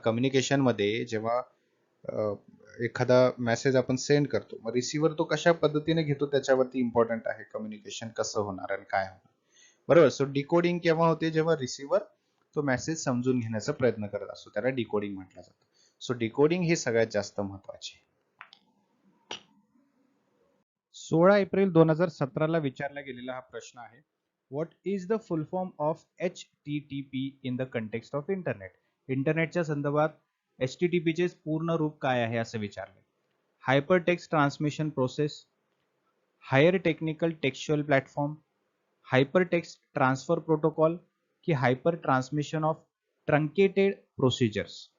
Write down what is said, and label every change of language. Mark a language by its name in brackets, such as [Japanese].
[Marathi] Communication मध्ये जेव्हा एखादा मेसेज आपण सेंड करतो, मग रिसिव्हर तो कशा पद्धतीने घेतो त्याच्यावरती इम्पॉर्टंट आहे कम्युनिकेशन कसं होणार आणि काय होणार. बरोबर. सो डिकोडिंग केव्हा होते? जेव्हा रिसिव्हर तो मेसेज समजून घेण्याचा प्रयत्न करत असतो, त्याला डिकोडिंग म्हटलं जातं. सो डिकोडिंग ही सगळ्यात जास्त महत्वाची. 16 एप्रिल 2017 ला विचारला गेलेला हा प्रश्न आहे. [English] What is the full form of HTTP in the context of internet? [Marathi] इंटरनेटच्या संदर्भात HTTP चे पूर्ण रूप काय आहे असं विचारले. [English] Hyper text transmission process, higher technical textual platform, hyper text transfer protocol, की hyper transmission of truncated procedures?